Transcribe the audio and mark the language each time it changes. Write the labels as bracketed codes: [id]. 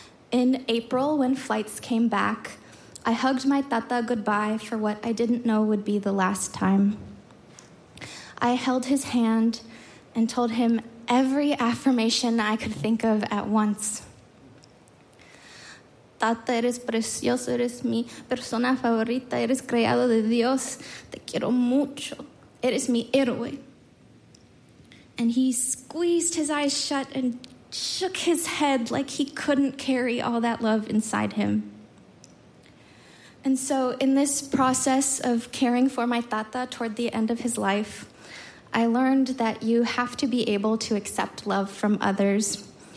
[en] In April, when flights came back, I hugged my tata goodbye for what I didn't know would be the last time. I held his hand and told him every affirmation I could think of at once. [es] "Tata, eres precioso, eres mi persona favorita, eres creado de Dios, te quiero mucho. [en] It is me, héroe." And he squeezed his eyes shut and shook his head like he couldn't carry all that love inside him. And so in this process of caring for my tata toward the end of his life, I learned that you have to be able to accept love from others.